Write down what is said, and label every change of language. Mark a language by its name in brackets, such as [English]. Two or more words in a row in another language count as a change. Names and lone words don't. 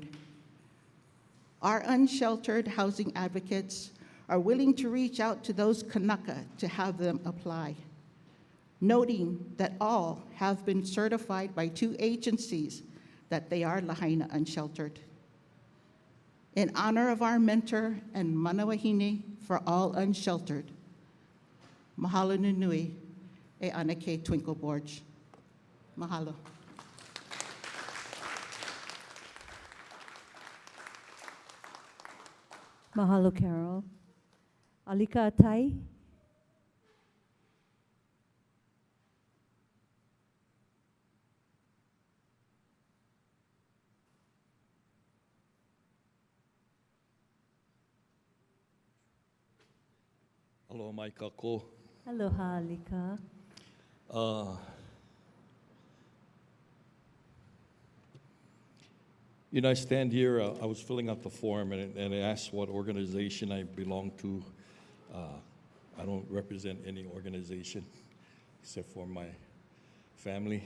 [English] Our unsheltered housing advocates are willing to reach out to those Kanaka to have them apply. noting that all have been certified by 2 agencies that they are Lahaina Unsheltered. In honor of our mentor and manawahine for all unsheltered, [Hawaiian] mahalo nui e Anake [English] Twinkle Borge. Mahalo. Mahalo, Carol. Alika Atai. [Hawaiian] Aloha mai kako. [English] Aloha, Alika. You know, I stand here, I was filling out the form and it asked what organization I belong to. I don't represent any organization except for my family.